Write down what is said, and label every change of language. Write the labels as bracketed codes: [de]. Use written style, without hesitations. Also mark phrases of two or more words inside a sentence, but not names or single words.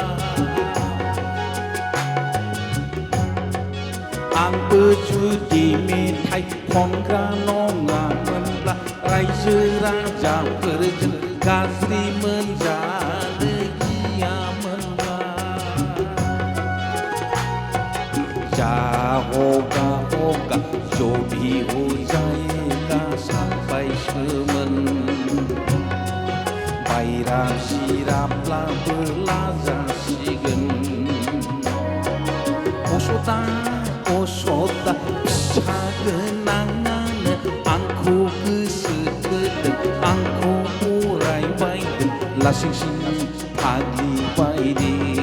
[brx] आंबो जुदि मेथाइ खनग्रा नङामोनब्ला रायजो राजाफोरजों गाज्रि मोनजानो गियामोनब्ला [hi] जा होगा होगा जो भी हो जाएगा [brx] सानबायसोमोन बायरा सिराब्लाबो लाजासिगोन असदा असदा फिसा गोनाङानो आंखौ गोसोथोदों आंखौ अरायबायदों लासिंसिं फाग्लि बायदि